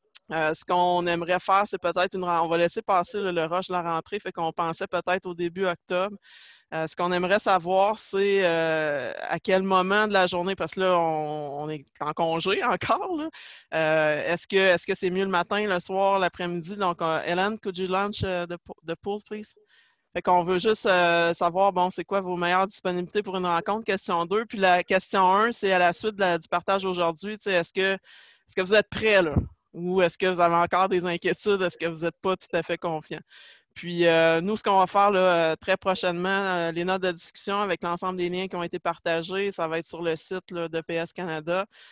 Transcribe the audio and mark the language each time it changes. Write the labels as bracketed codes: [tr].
[fr] Ce qu'on aimerait faire, c'est peut-être on va laisser passer le rush de la rentrée, fait qu'on pensait peut-être au début octobre. Ce qu'on aimerait savoir, c'est à quel moment de la journée, parce que là, on est en congé encore, là. Est-ce que c'est mieux le matin, le soir, l'après-midi? [en] Donc, Hélène, could you launch the poll, please? [fr] Fait qu'on veut juste savoir, bon, c'est quoi vos meilleures disponibilités pour une rencontre? Question 2. Puis la question 1, c'est à la suite du partage aujourd'hui. Est-ce que vous êtes prêts, là? Ou est-ce que vous avez encore des inquiétudes? Est-ce que vous n'êtes pas tout à fait confiant? Puis nous, ce qu'on va faire là, très prochainement, les notes de discussion avec l'ensemble des liens qui ont été partagés, ça va être sur le site là, de PS Canada.